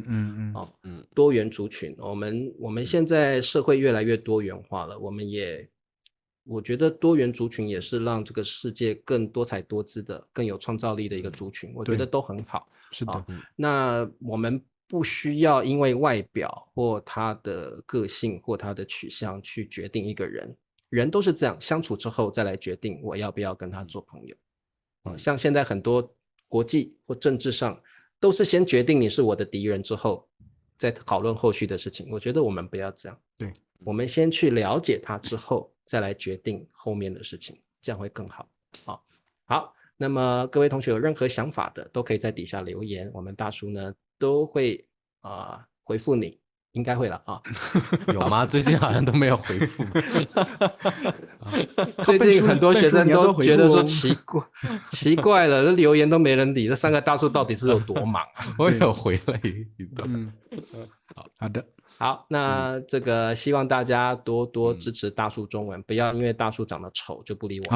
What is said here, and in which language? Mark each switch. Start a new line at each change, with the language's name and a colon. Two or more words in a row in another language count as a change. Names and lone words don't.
Chinese: 多元族群，我們現在社會越來越多元化了，我們也我覺得多元族群也是讓這個世界更多彩多姿的、更有創造力的一個族群，我覺得都很好。是的，那我們不需要因為外表或他的個性或他的取向去決定一個人，人都是這樣，相處之後再來決定我要不要跟他做朋友。像現在很多國際或政治上都是先決定你是我的敵人之後再討論後續的事情，我覺得我們不要這樣，對，我們先去了解他之後再來決定後面的事情，這樣會更好。好，那麼各位同學有任何想法的都可以在底下留言，我們大叔呢都會回復你，應該會了啊。有嗎？最近好像都没有回復。最近很多学生都觉得说奇怪了，这留言都没人理，这三個大叔到底是有多忙啊？我有回了一段。好的，好，那這個希望大家多多支持大叔中文，不要因為大叔長得醜就不理我。